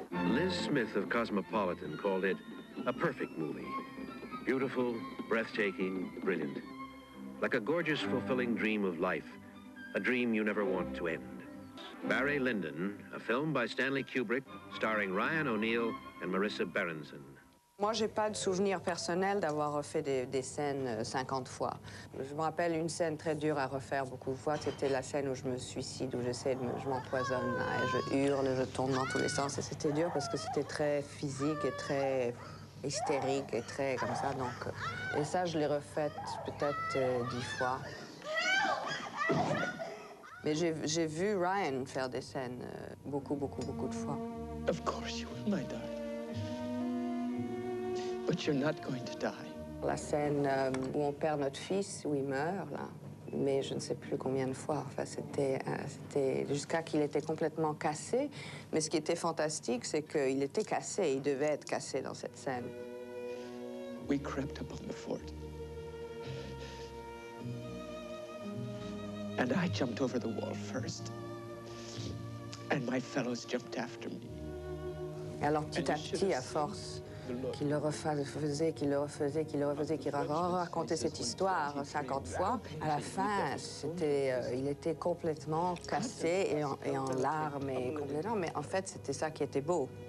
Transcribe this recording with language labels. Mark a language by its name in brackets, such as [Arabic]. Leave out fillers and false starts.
[English] Liz Smith of Cosmopolitan called it a perfect movie. Beautiful, breathtaking, brilliant. Like a gorgeous, fulfilling dream of life. A dream you never want to end. Barry Lyndon, a film by Stanley Kubrick, starring Ryan O'Neal and Marissa Berenson. [French] Moi, j'ai pas de souvenir personnel d'avoir refait des scènes 50 fois. Je me rappelle une scène très dure à refaire beaucoup de fois. C'était la scène où je me suicide, où je m'empoisonne, et je hurle, je tourne dans tous les sens. Et c'était dur parce que c'était très physique et très hystérique et très comme ça. Donc, et ça, je l'ai refaite peut-être 10 fois. Mais j'ai vu Ryan faire des scènes beaucoup de fois. [English] Of course you will, my darling. But you're not going to die. [French] La scène où on perd notre fils, où il meurt, là. Mais je ne sais plus combien de fois. Enfin, c'était jusqu'à qu'il était complètement cassé. Mais ce qui était fantastique, c'est qu'il était cassé. Il devait être cassé dans cette scène. [English] We crept up on the fort. And I jumped over the wall first. And my fellows jumped after me. [French] Et alors, petit à petit, à force qu'il le refaisait, qu'il racontait cette histoire 50 fois, à la fin, il était complètement cassé et en larmes et complètement. Mais en fait, c'était ça qui était beau.